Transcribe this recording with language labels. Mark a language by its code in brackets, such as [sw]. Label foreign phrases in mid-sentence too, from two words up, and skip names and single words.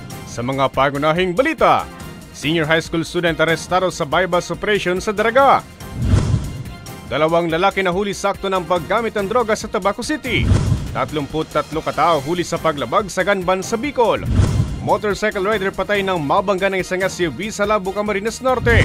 [tl] Sa mga pagunahing balita, [en] senior high school student [tl] arestado sa [en] bypass operation [tl] sa Daraga. Dalawang lalaki na huli sakto ng paggamit ng droga sa Tabaco City. 33 katao huli sa paglabag sa Ganban sa Bicol. [en] Motorcycle rider [tl] patay ng mabangga ng isang SUV sa Labo, Camarines Norte.